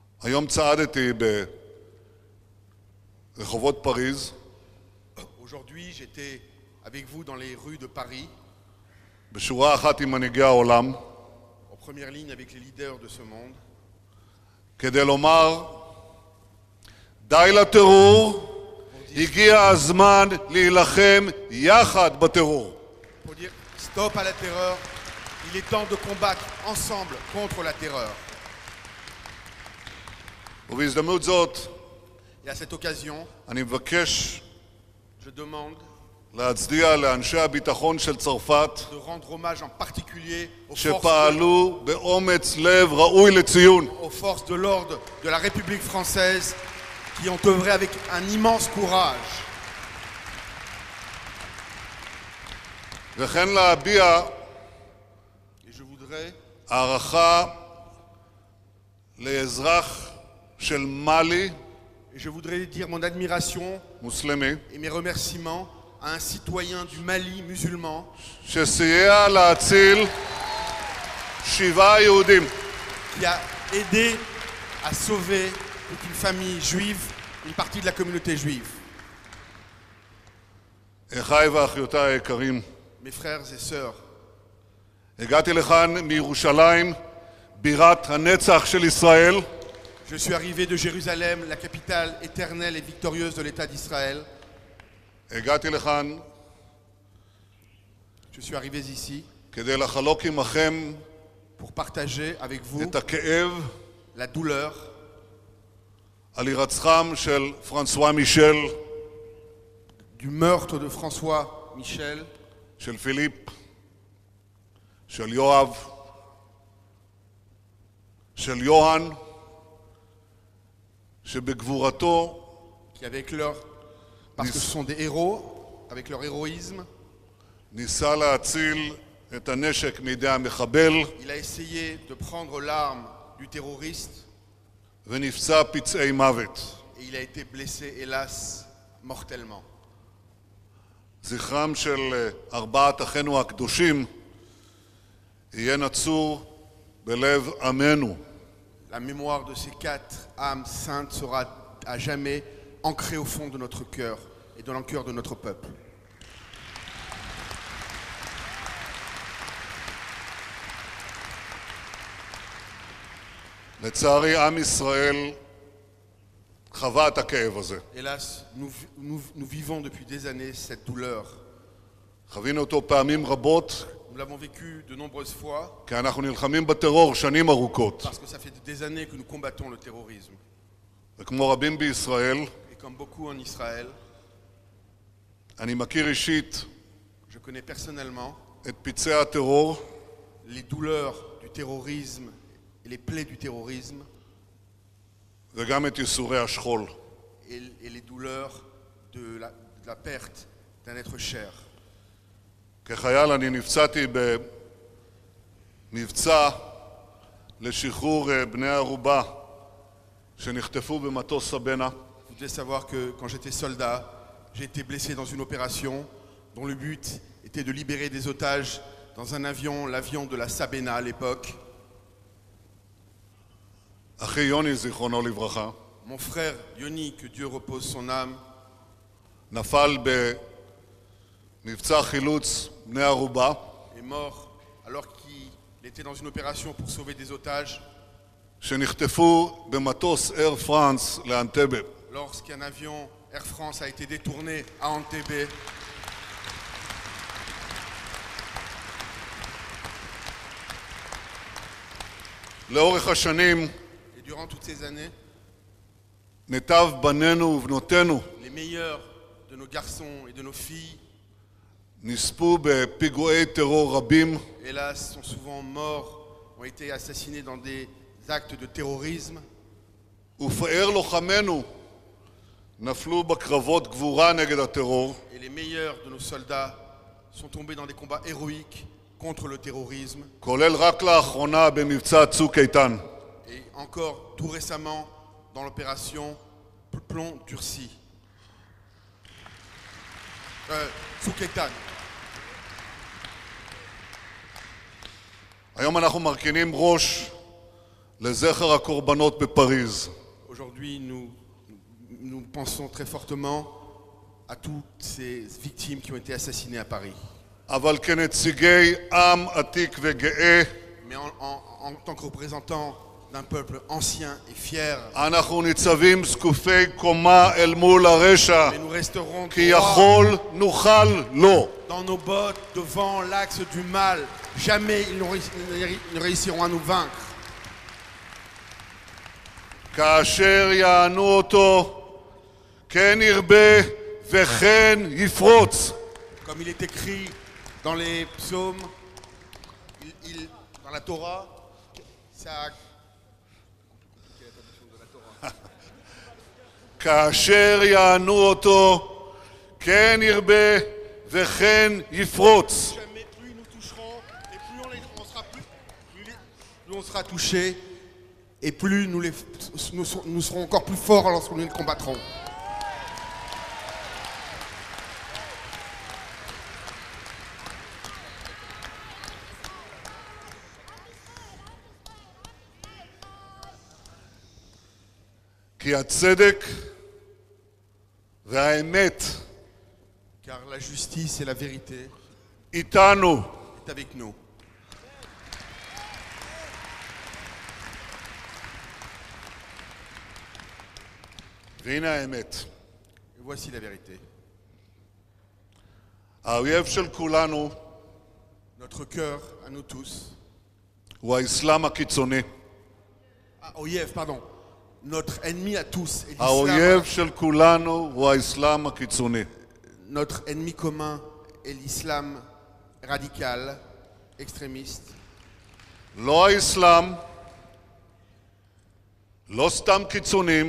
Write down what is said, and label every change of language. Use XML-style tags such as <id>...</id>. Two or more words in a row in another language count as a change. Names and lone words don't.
<he>היום צעדתי ברחובות פריז.</he> <fr>Aujourd'hui, j'étais avec vous dans les rues de Paris,</fr> <he>בשורה אחת עם מנהיגי העולם,</he> <fr>en première ligne avec les leaders de ce monde,</fr> <he>כדי לומר, די לטרור, הגיע הזמן להילחם יחד בטרור.</he> <fr>pour dire stop à la terreur, il est temps de combattre ensemble contre la terreur.</fr> <he>ובהזדמנות זאת,</he> <fr>Et à cette occasion,</fr> <he>אני מבקש</he> <fr>je demande</fr> <he>להצדיע לאנשי הביטחון של צרפת,</he> <fr>de rendre hommage en particulier</fr> <he>שפעלו באומץ לב ראוי לציון.</he> <fr>aux forces de l'ordre de la République française qui ont œuvré avec un immense courage.</fr> <he>וכן להביע</he> <fr>Et je voudrais</fr> <he>הערכה לאזרח של מאלי,</he> <fr>Et je voudrais dire mon admiration</fr> <he>מוסלמי,</he> <fr>et mes remerciements à un citoyen du Mali musulman</fr> <he>שסייע להציל 7 יהודים.</he> <fr>qui a aidé à sauver toute une famille juive, une partie de la communauté juive.</fr> <he>אחיי ואחיותיי היקרים,</he> <fr>Mes frères et sœurs,</fr> <he>הגעתי לכאן מירושלים, בירת הנצח של ישראל,</he> <fr>je suis arrivé de Jérusalem, la capitale éternelle et victorieuse de l'État d'Israël.</fr> <he>הגעתי לכאן</he> <fr>Je suis arrivé ici</fr> <he>כדי לחלוק עמכם</he> <fr>pour partager avec vous</fr> <he>את הכאב</he> <fr>la douleur</fr> <he>על הירצחם של פרנסואה מישל,</he> <fr>du meurtre de François Michel,</fr> <he>של פיליפ, של יואב, של יוהן, שבגבורתו</he> <fr>qui avec leur... parce que ce sont des héros, avec leur héroïsme,</fr> <he>ניסה להציל את הנשק מידי המחבל</he> <fr>il a essayé de prendre l'arme du terroriste</fr> <he>ונפצע פצעי מוות.</he> <fr>et il a été blessé, hélas, mortellement.</fr> <he>זכרם של 4 אחינו הקדושים יהיה נצור בלב עמנו.</he> <fr>La mémoire de ces 4 âmes saintes sera à jamais ancrée au fond de notre cœur et dans le cœur de notre peuple.</fr> <he>לצערי, עם ישראל חווה את הכאב הזה.</he> <fr>Hélas, nous vivons depuis des années cette douleur.</fr> <he>חווינו אותו פעמים רבות,</he> <fr>Nous l'avons vécu de nombreuses fois</fr> <he>כי אנחנו נלחמים בטרור שנים ארוכות.</he> <fr>parce que ça fait des années que nous combattons le terrorisme.</fr> <he>וכמו רבים בישראל,</he> <fr>Et comme beaucoup en Israël,</fr> <he>אני מכיר אישית</he> <fr>je connais personnellement</fr> <he>את פצעי הטרור</he> <fr>les douleurs du terrorisme et les plaies du terrorisme</fr> <he>וגם את ייסורי השכול.</he> <fr>et les douleurs de la perte d'un être cher.</fr> <he>כחייל אני נפצעתי במבצע לשחרור בני ערובה שנחטפו במטוס סבנה.</he> <fr>Vous devez savoir que quand j'étais soldat, j'ai été blessé dans une opération dont le but était de libérer des otages dans un avion, l'avion de la Sabena à l'époque.</fr> <he>אחי יוני זיכרונו לברכה</he> <fr>Mon frère Yoni, que Dieu repose son âme,</fr> <he>נפל במבצע חילוץ בני ערובה</he> <fr>est mort alors qu'il était dans une opération pour sauver des otages</fr> <he>שנחטפו במטוס אייר פרנס לאנטבה.</he> <fr>lorsqu'un avion Air France a été détourné à Entebbe.</fr> <he>לאורך השנים</he> <fr>Et durant toutes ces années,</fr> <he>מיטב בנינו ובנותינו</he> <fr>les meilleurs de nos garçons et de nos filles,</fr> <he>נספו בפיגועי טרור רבים,</he> <fr>hélas, sont souvent morts, ont été assassinés dans des actes de terrorisme.</fr> <he>ופאר לוחמינו נפלו בקרבות גבורה נגד הטרור,</he> <fr>Et les meilleurs de nos soldats sont tombés dans des combats héroïques contre le terrorisme.</fr> <he>כולל רק לאחרונה במבצע צוק איתן.</he> <fr>Et encore tout récemment dans l'opération Plomb Durci. Tsuk Eitan.</fr> <he>היום אנחנו מרכינים ראש לזכר הקורבנות בפריז.</he> <fr>Aujourd'hui, nous pensons très fortement à toutes ces victimes qui ont été assassinées à Paris.</fr> <he>אבל כנציגי עם עתיק וגאה,</he> <fr>Mais en tant que représentants d'un peuple ancien et fier,</fr> <he>אנחנו ניצבים זקופי קומה אל מול הרשע,</he> <fr>mais nous resterons</fr> <he>כי</he> <fr>droits</fr> <he>יכול נוכל לו.</he> <fr>dans nos bottes devant l'axe du mal. Jamais ils ne réussiront à nous vaincre.</fr> <he>כאשר יענו אותו, כן ירבה וכן יפרוץ.</he> <fr>Comme il est écrit dans les psaumes, dans la Torah, ça...</fr> <he>כאשר יענו אותו, כן ירבה וכן יפרוץ.</he> <fr>Jamais plus nous toucherons et plus on sera touché et plus nous serons encore plus forts lorsque nous les combattrons.</fr> <he>כי הצדק והאמת</he> <fr>Car la justice et la vérité</fr> <he>איתנו.</he> <fr>est avec nous.</fr> <he>והנה האמת.</he> <fr>Et voici la vérité.</fr> <he>האויב של כולנו</he> <fr>Notre cœur, à nous tous,</fr> <he>הוא האסלאם הקיצוני.</he> <fr>Oyev, pardon, notre ennemi à tous est</fr> <he>האויב</he> <fr>l'islam.</fr> <he>של כולנו הוא האסלאם הקיצוני.</he> <fr>Notre ennemi commun est l'islam radical, extrémiste.</fr> <he>לא האסלאם, לא סתם קיצונים,</he>